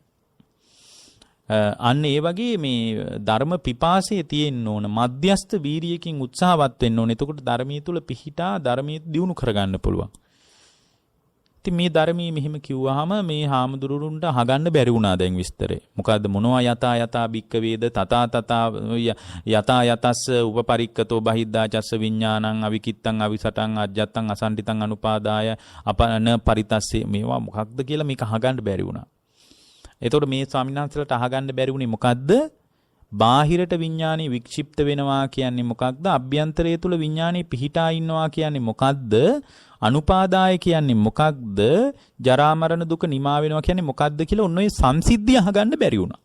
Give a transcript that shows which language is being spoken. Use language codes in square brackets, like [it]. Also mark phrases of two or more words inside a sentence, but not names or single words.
[si] අන්න ඒ වගේ මේ ධර්ම පිපාසයේ තියෙන්න ඕන මධ්‍යස්ථ වීරියකින් උත්සාහවත් වෙන්න ඕන. එතකොට ධර්මයේ තුල පිහිටා ධර්මයේ දියුණු කරගන්න පුළුවන්. ඉතින් මේ ධර්මයේ මෙහෙම කිව්වහම මේ හාමුදුරුවන්ට අහගන්න බැරි වුණා දැන් විස්තරේ. මොකද්ද මොනවා [pi] යතා බික්ක වේද තතා යතා යතස්ස උපපරික්කතෝ බහිද්දා චස්ස විඥානං අවිකිත්තං අවිසටං අජ්ජත්තං අසණ්ඩිතං අනුපාදාය අපන පරිතස්සේ [si] මේවා මොකක්ද කියලා මේක අහගන්න බැරි වුණා. එතකොට මේ ස්වාමීන් වහන්සේලාට අහගන්න බැරි වුණේ මොකද්ද? බාහිරට විඥානේ වික්ෂිප්ත වෙනවා කියන්නේ මොකක්ද? අභ්‍යන්තරය තුල විඥානේ පිහිටා ඉන්නවා කියන්නේ මොකක්ද? අනුපාදාය කියන්නේ මොකක්ද? ජරා මරණ දුක නිමා වෙනවා කියන්නේ මොකක්ද කියලා ඔන්න ඔය සංසිද්ධිය අහගන්න බැරි වුණා.